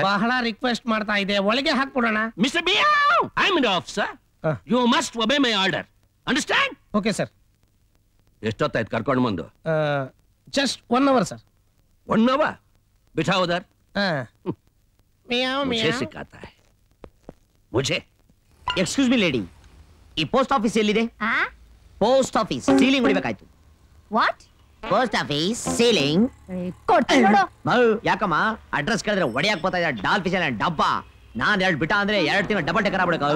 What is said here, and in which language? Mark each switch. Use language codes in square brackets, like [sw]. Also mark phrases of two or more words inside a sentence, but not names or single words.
[kn] ಬಹಳ ರಿಕ್ವೆಸ್ಟ್ ಮಾಡ್ತಾ ಇದೆ, ಒಳಗೆ ಹಾಕ್ಬಿಡೋಣ. [en] Mister Biyaw, I am the officer. You must obey my order. Understand? Okay sir. [kn] ಎಷ್ಟೊತ್ತಾಯ್ತು ಕರ್ಕೊಂಡು ಬಂದು? [en] Just 1 hour sir. [hi] 1 hour? बिठाओ उधर. ಮಿಯಾವ್ मुझे ಮಿಯಾವ್. सिखाता है मुझे. [en] excuse me lady, ಈ post office ಎಲ್ಲಿದೆ? post office ceiling [kn] ಹೊಡಿಬೇಕಾಯ್ತು. [en] ವಾಟ್? post office ceiling [kn] ಕೊಡ್ತೀನಿ ನೋಡು. ಯಾಕಮ್ಮ ಅಡ್ರೆಸ್ ಕೇಳಿದ್ರೆ ಒಡೆಯಾಕ್ ಬರ್ತಾ ಇದೆ ಡಾಲ್ ಫಿಶ್ ಡಬ್ಬ. ನಾನ್ 2 ಬಿಟ್ಟ ಅಂದ್ರೆ 2 ತಿಂಗಳು [en] double decker [kn] ಆಗ್ಬಿಡಕ.